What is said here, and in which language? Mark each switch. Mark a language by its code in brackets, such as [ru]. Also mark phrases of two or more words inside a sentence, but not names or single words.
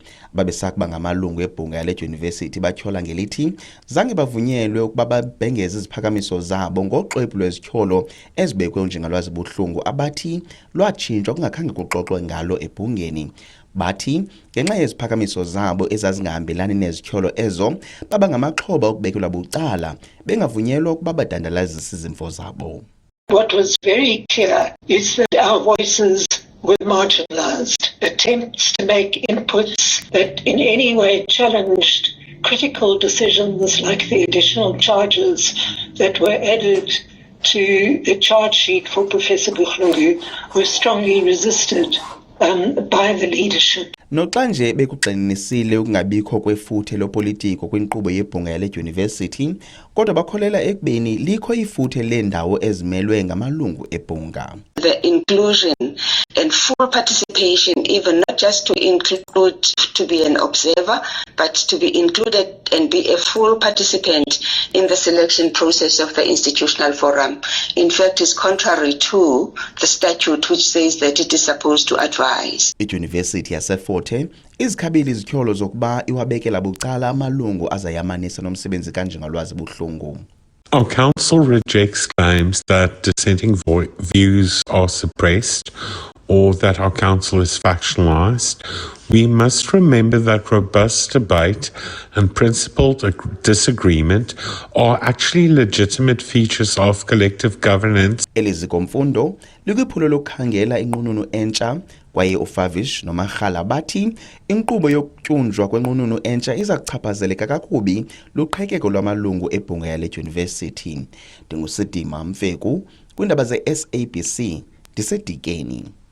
[xh] Babesakuba ngamalungu ebhunga yale University bathyola ngelithi zange bavunyelwe ukuba babhengeze iziphakamiso zabo ngoxwebhu lwezityholo ezibekwe uNjingalwazi Buhlungu abathi lwatshintshwa kungakhange kuxoxwe ngalo ebhungeni. Bathi ngenxa yeziphakamiso zabo ezazingahambelani nezityholo ezo baba ngamaxhoba okubekelwa bucala bengavunyelwa ukuba badandalazise izimvo zabo. [en] What was very clear is that our voices were marginalized. Attempts to make inputs that in any way challenged critical decisions like the additional charges that were added to the charge sheet for Professor Buhlungu were strongly resisted by the leadership. [xh] Noxa nje bekugxininisile ukungabikho kwefuthe lopolitiko kwinkqubo yebhunga yale University, kodwa bakholela ekubeni likho ifuthe lendawo ezimelwe ngamalungu ebhunga. [en] The inclusion and full participation, even not just to include to be an observer, but to be included and be a full participant in the selection process of the institutional forum, in fact, is contrary to the statute which says that it is supposed to advise. [xh] I-University yaseFort Hare izikhabili izityholo zokuba iwabekela bucala amalungu azayamanisa nomsebenzi kaNjingalwazi Buhlungu. [en] Our council rejects claims that dissenting views are suppressed or that our council is factionalized. We must remember that robust debate and principled disagreement are actually legitimate features of collective governance. [xh] Elizikomfundo likwiphulo lokukhangela inqununu entsha, kwaye uFavish noMarhala bathi inkqubo yokutyunjwa kwenqununu entsha iza kuchaphazeleka kakubi luqhekeko lwamalungu ebhunga yale University. Ndingusidima Mfeku kwindaba ze-SABC ndisedikeni.